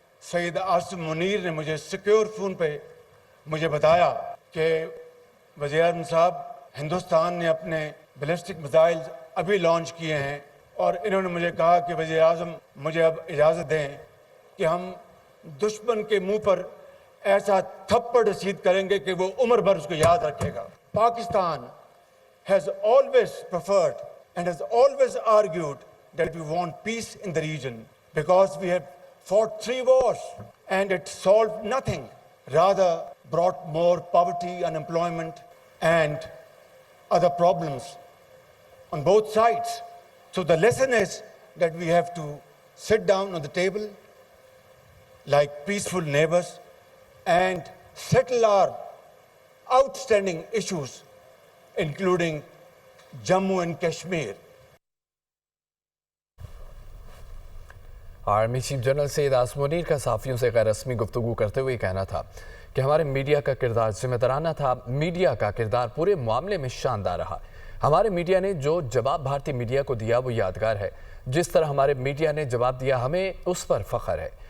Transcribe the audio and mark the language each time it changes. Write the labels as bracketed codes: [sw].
[ur] سید عاصم منیر نے مجھے secure phone پہ مجھے بتایا کہ وزیر اعظم صاحب ہندوستان نے اپنے بیلسٹک میزائل ابھی لانچ کیے ہیں اور انہوں نے مجھے کہا کہ وزیر اعظم مجھے اب اجازت دیں کہ ہم دشمن کے منہ پر ایسا تھپڑ رسید کریں گے کہ وہ عمر بھر اس کو یاد رکھے گا. [en] Pakistan has always preferred and has always argued that we want peace in the region because we have fought 3 wars and it solved nothing, rather brought more poverty, unemployment and other problems on both sides. So the lesson is that we have to sit down on the table like peaceful neighbors and settle our outstanding issues including Jammu and Kashmir. [ur] Army chief general Syed Asim Munir کا صحافیوں سے غیر رسمی گفتگو کرتے ہوئے کہنا تھا کہ ہمارے میڈیا کا کردار ذمہ دارانہ تھا. میڈیا کا کردار پورے معاملے میں شاندار رہا. ہمارے میڈیا نے جو جواب بھارتی میڈیا کو دیا وہ یادگار ہے. جس طرح ہمارے میڈیا نے جواب دیا ہمیں اس پر فخر ہے.